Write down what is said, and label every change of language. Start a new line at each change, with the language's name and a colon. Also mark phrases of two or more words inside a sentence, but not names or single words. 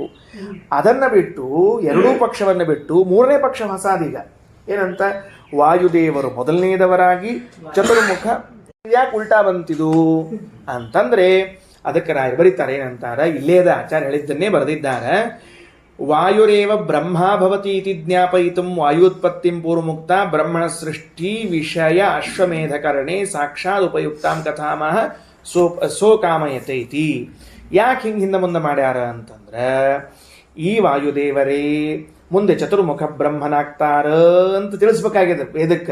Kannada: ಅದನ್ನ ಬಿಟ್ಟು, ಎರಡೂ ಪಕ್ಷವನ್ನು ಬಿಟ್ಟು ಮೂರನೇ ಪಕ್ಷ ಹೊಸಾದೀಗ. ಏನಂತ? ವಾಯುದೇವರು ಮೊದಲನೇದವರಾಗಿ ಚತುರ್ಮುಖ. ಯಾಕೆ ಉಲ್ಟಾ ಬಂತಿದು ಅಂತಂದ್ರೆ ಅದಕ್ಕೆ ರಾಯರು ಬರೀತಾರೆ. ಏನಂತಾರ? ಇಲ್ಲೇದ ಆಚಾರ್ಯ ಹೇಳಿದ್ದನ್ನೇ ಬರೆದಿದ್ದಾರೆ.
Sanskrit: ವಾಯುರೇವ ಬ್ರಹ್ಮ ಭವತಿ ಇತಿ ಜ್ಞಾಪಯಿತುಂ ವಾಯುತ್ಪತ್ತಿಂ ಪೂರ್ವಮುಕ್ತ ಬ್ರಹ್ಮಣ ಸೃಷ್ಟಿ ವಿಷಯ ಅಶ್ವಮೇಧಕರಣೆ ಸಾಕ್ಷಾತ್ ಉಪಯುಕ್ತಾಂ ಕಥಾಮಹ ಸೋಕಾಮಯತೆ ಇತಿ.
Kannada: ಯಾಕೆ ಹಿಂದೆ ಮುಂದೆ ಮಾಡ್ಯಾರ ಅಂತಂದ್ರೆ, ಈ ವಾಯುದೇವರೇ ಮುಂದೆ ಚತುರ್ಮುಖ ಬ್ರಹ್ಮನಾಗ್ತಾರ ಅಂತ ತಿಳಿಸ್ಬೇಕಾಗಿದೆ ವೇದಕ್ಕೆ.